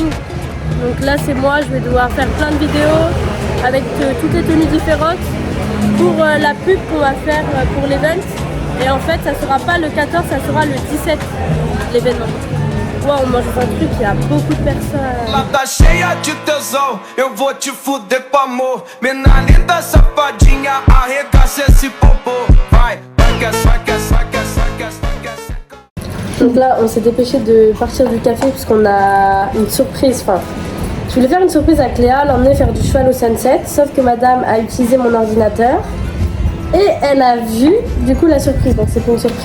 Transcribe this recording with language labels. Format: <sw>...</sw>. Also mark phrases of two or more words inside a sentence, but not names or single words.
<fr>Donc là c'est moi, je vais devoir faire plein de vidéos avec toutes les tenues différentes pour la pub qu'on va faire pour l'event. Et en fait ça sera pas le 14, ça sera le 17 l'événement. Wow, on mange un truc, il y a beaucoup de personnes.</fr> <pt>Ela tá cheia de tesão, eu vou te fuder com amor. Mina linda, safadinha, arregaça esse popô. Vai,</pt> <fr>Donc là, on s'est dépêché de partir du café puisqu'on a une surprise. Enfin, je voulais faire une surprise à Cléa, l'emmener faire du cheval au sunset. Sauf que madame a utilisé mon ordinateur et elle a vu du coup la surprise. Donc c'est pour une surprise.</fr>